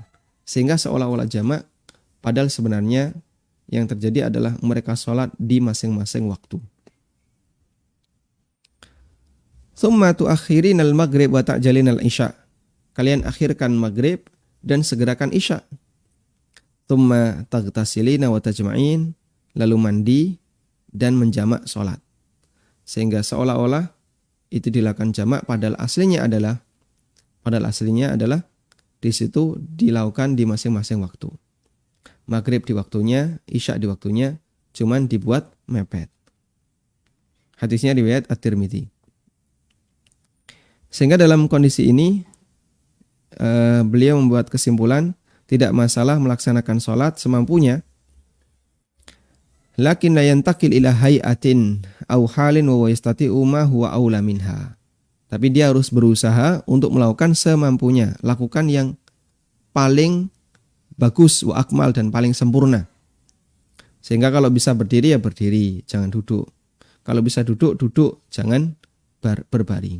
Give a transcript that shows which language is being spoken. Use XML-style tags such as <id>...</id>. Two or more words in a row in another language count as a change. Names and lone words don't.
<id>Sehingga seolah-olah jamak, padahal sebenarnya yang terjadi adalah mereka salat di masing-masing waktu.</id> <ar>ثم تؤخرين المغرب وتعجلين العشاء.</ar> <id>Kalian akhirkan maghrib dan segerakan isya.</id> <ar>ثم تغتسلين وتجمعين,</ar> <id>lalu mandi dan menjamak salat. Sehingga seolah-olah itu dilakukan jamak, padahal aslinya adalah di situ dilakukan di masing-masing waktu. maghrib di waktunya, isya di waktunya, cuman dibuat mepet. Hadisnya riwayat At-Tirmidzi. Sehingga dalam kondisi ini beliau membuat kesimpulan tidak masalah melaksanakan sholat semampunya,</id> <ar>لكن لا ينتقل إلى هيئة أو حال ويستطيع ما هو أولى منها.</ar> <id>Tapi dia harus berusaha untuk melakukan semampunya, lakukan yang paling bagus</id> <ar>وأكمل</ar> <id>dan paling sempurna. Sehingga kalau bisa berdiri ya berdiri, jangan duduk. Kalau bisa duduk, duduk, jangan berbaring.</id>